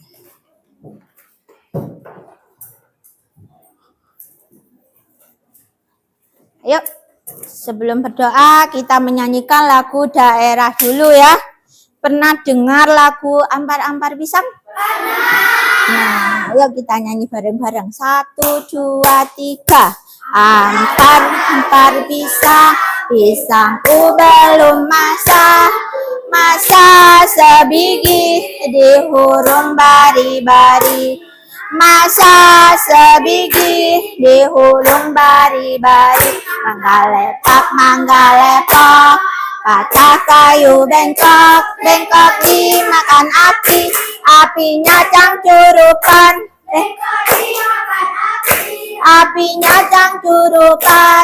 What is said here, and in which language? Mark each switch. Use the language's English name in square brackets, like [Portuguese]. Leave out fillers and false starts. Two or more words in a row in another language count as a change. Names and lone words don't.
[Indonesian] Ayo, sebelum berdoa kita menyanyikan lagu daerah dulu ya. Pernah dengar lagu Ampar-Ampar Pisang? Nah, ayo kita nyanyi bareng-bareng. 1, 2, 3. [Banjar] Ampar-ampar pisang, pisangku belum masak. Masak sebiji dihurung bari-bari. Masak sebiji dihurung bari-bari. Mangga lepak, patah kayu bengkok, bengkok dimakan api, apinya cangcurukan, apinya cangcurukan.